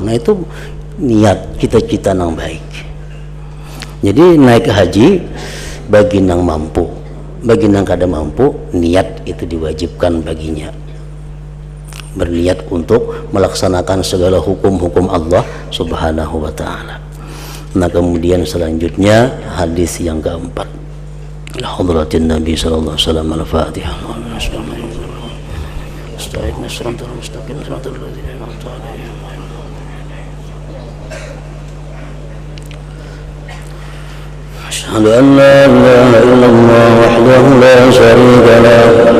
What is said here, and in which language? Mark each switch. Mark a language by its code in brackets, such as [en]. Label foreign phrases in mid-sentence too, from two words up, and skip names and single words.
[bjn] Nah itu niat cita-cita nang baik. Jadi naik ke haji bagi nang mampu, bagi nang kada mampu, niat itu diwajibkan baginya. [id] Berniat untuk melaksanakan segala hukum-hukum Allah [ar] سبحانه وتعالى. [id] Nah kemudian selanjutnya hadis yang keempat. [ar] حضرة النبي صلى الله عليه وسلم الفاتحة. أشهد أن لا إله إلا الله وحده لا شريك له.